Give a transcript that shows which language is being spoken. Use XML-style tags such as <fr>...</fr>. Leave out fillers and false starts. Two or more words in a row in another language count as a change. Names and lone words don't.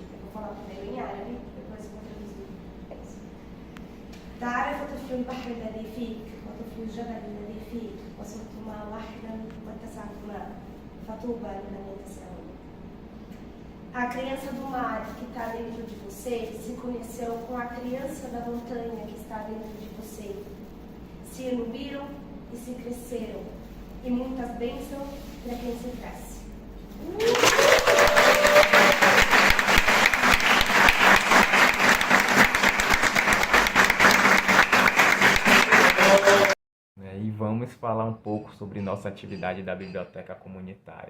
<pt>Eu vou falar primeiro em árabe, depois eu vou traduzir.</pt> <ar>تعرف طفل البحر الذي فيك وطفل الجبل الذي فيك وصرتما واحدا واتسعتما فطوبى لمن يتسعون.</ar> <pt>A criança do mar que está dentro de você se conheceu com a criança da montanha que está dentro de você. Se uniram e se cresceram. E muitas bênçãos para quem se cresce. E vamos falar um pouco sobre nossa atividade da biblioteca comunitária.</pt>